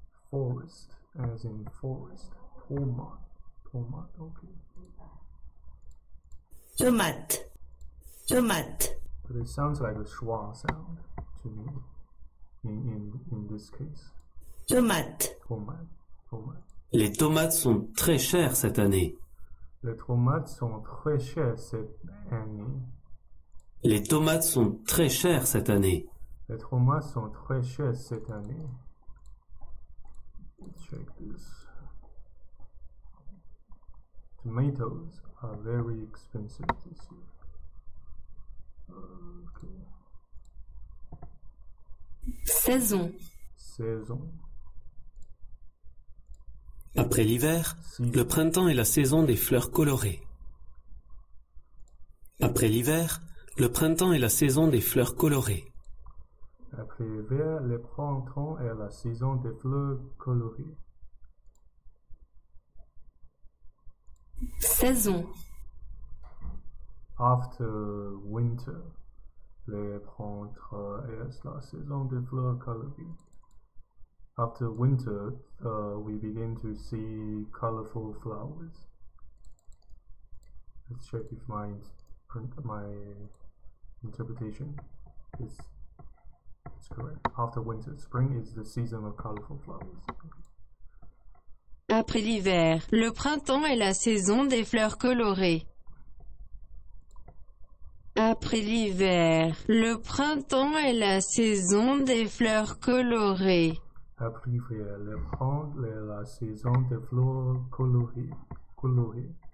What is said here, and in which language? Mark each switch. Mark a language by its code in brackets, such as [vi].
[en] Forest, as in forest. Tomat. Tomat, okay. [fr] Tomate. Tomate. [en] But it sounds like a schwa sound to me in this case. [fr] Tomate. Tomate. Tomate. Les tomates sont très chères cette année. Les tomates sont très chères cette année. Les tomates sont très chères cette année. Les tomates sont très chères cette année. [en] Let's check this. Tomatoes are very expensive this year. Okay. [fr] Saison. Saison. Après l'hiver, le printemps est la saison des fleurs colorées. Après l'hiver, le printemps est la saison des fleurs colorées. Après l'hiver, le printemps est la saison des fleurs colorées. Saison. [en] After winter, [fr] le printemps est la saison des fleurs colorées. [en] After winter, we begin to see colorful flowers. Let's check if my interpretation is correct. After winter, spring is the season of colorful flowers. [fr] Après l'hiver, le printemps est la saison des fleurs colorées. Après l'hiver, le printemps est la saison des fleurs colorées. Après l'hiver, le printemps est la saison des fleurs colorées.